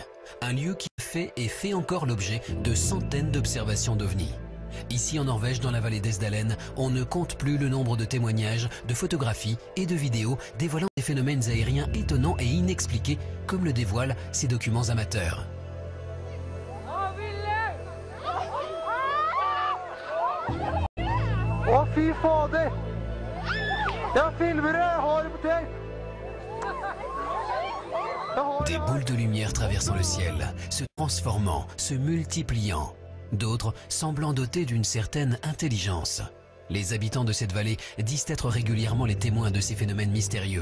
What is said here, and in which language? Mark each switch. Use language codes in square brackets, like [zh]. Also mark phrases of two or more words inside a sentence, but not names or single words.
[fr] Un lieu qui fait et fait encore l'objet de centaines d'observations d'ovnis. Ici en Norvège, dans la vallée d'Esdalen, on ne compte plus le nombre de témoignages, de photographies et de vidéos dévoilant des phénomènes aériens étonnants et inexpliqués, comme le dévoilent ces documents amateurs. [no] Å, fy fader! Jeg filmer det! Jeg har det på tape! [fr] Des boules de lumière traversant le ciel, se transformant, se multipliant. D'autres semblant dotés d'une certaine intelligence. Les habitants de cette vallée disent être régulièrement les témoins de ces phénomènes mystérieux.